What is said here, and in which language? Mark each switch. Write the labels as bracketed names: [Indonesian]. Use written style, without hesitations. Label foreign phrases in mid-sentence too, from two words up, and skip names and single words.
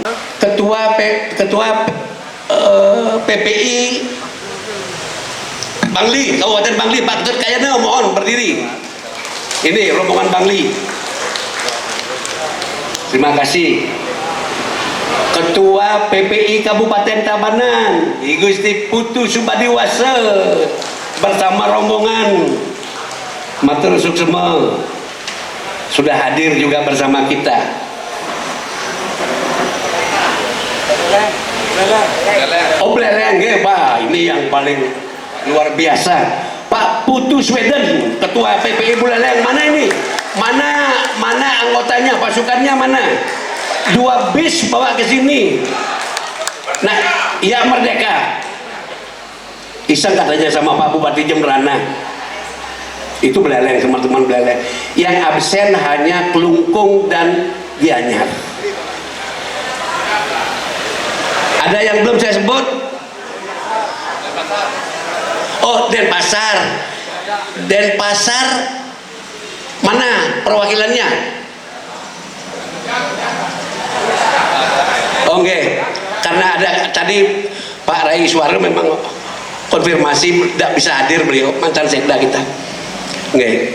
[Indonesian] Ketua PPI Bangli, Kabupaten Bangli, Pak Dr. Kayana, mohon berdiri. Ini rombongan Bangli. Terima kasih. Ketua PPI Kabupaten Tabanan, I Gusti Putu Subadiwasa bersama rombongan [Balinese] matur suksema [Indonesian] sudah hadir juga bersama kita. Oh Beleleng, Pak, ini yang paling luar biasa. Pak Putu Sweden, Ketua PPI Buleleng, mana ini? Mana anggotanya, pasukannya mana? 2 bis bawa ke sini. Nah, ya Merdeka. Iseng katanya sama Pak Bupati Jemberana. Itu Beleleng, teman-teman Beleleng. Yang absen hanya Kelungkung dan Gianyar. Ada yang belum saya sebut? Oh, Denpasar. Denpasar mana perwakilannya? Oke, karena ada tadi Pak Rai Suara memang konfirmasi tidak bisa hadir, beliau mantan sekda kita. Oke.